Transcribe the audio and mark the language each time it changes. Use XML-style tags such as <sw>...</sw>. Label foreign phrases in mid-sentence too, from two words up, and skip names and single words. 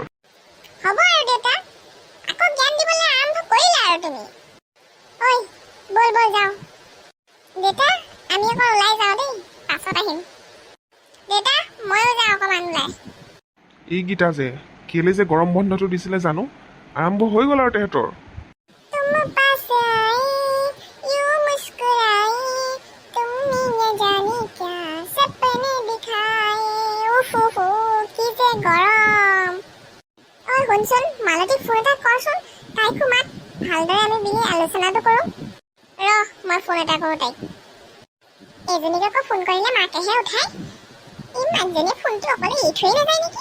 <as>হ'ব আৰু দেউতা, আকৌ জ্ঞান দিবলৈ আৰম্ভ কৰিলা আৰু তুমি। ঐ বল যাওঁ। দেউতা আমি অকণ ওলাই যাওঁ দেই, পাছত আহিম। দেউতা ময়ো যাওঁ অকণমান ওলাই। এইকেইটা যে কেলে যে গৰম বন্ধটো দিছিলে জানো, আৰম্ভ হৈ গ'ল আৰু তেহেঁতৰ।</as> <hi>तुम पास आई यूं मुस्कुराई तुमने ये जाने क्या सपने दिखाए उफ</hi> <as>কি যে গৰম। ঐ শুনচোন, মালতীক ফোন এটা কৰচোন, তাইকো মাত, ভালদৰে আমি বিলি আলোচনাটো কৰোঁ। মই ফোন এটা কৰোঁ তাইক। এজনীক আকৌ ফোন কৰিলে মাকেহে উঠায়। এই মাকজনীয়ে ফোনটো অকলে এৰি থৈ নাযায় নেকি?</as>